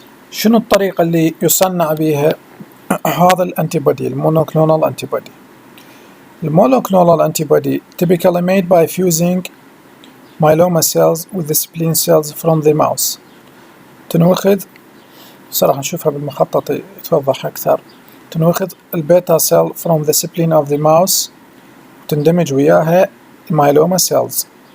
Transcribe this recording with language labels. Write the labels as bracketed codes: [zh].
[ar] شنو الطريقة اللي يصنع بها هذا الانتيبودي المونوكلونال انتيبودي؟ [en] المونوكلونال antibody typically made by fusing myeloma cells with the spleen cells from the mouse. [ar] تنوخذ صراحة نشوفها بالمخطط يتوضح أكثر. تنوخذ البيتا [en] cell from the spleen of the mouse [ar] تندمج وياها المايلوما سيلز.